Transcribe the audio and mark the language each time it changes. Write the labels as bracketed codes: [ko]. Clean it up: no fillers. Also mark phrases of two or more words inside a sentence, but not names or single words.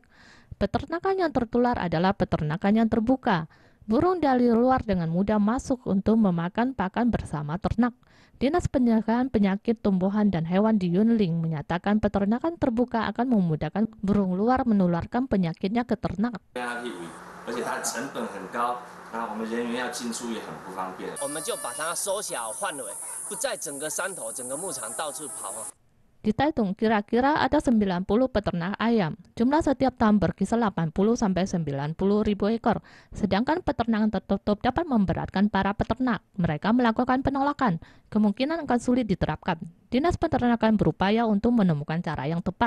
[id] Peternakan yang tertular adalah peternakan yang terbuka. Burung dari luar dengan mudah masuk untuk memakan pakan bersama ternak. Dinas Pencegahan Penyakit Tumbuhan dan Hewan di Yunlin menyatakan peternakan terbuka akan memudahkan burung luar menularkan penyakitnya ke ternak. [zh] 而且它的成本很高，那我们人员要进出也很不方便。我们就把它缩小范围，不在整个山头、整个牧场到处跑。 [id] Di Taitung, kira-kira ada 90 peternak ayam. Jumlah setiap tahun berkisar 80-90 ribu ekor. Sedangkan peternakan tertutup dapat memberatkan para peternak. Mereka melakukan penolakan. Kemungkinan akan sulit diterapkan. Dinas Peternakan berupaya untuk menemukan cara yang tepat.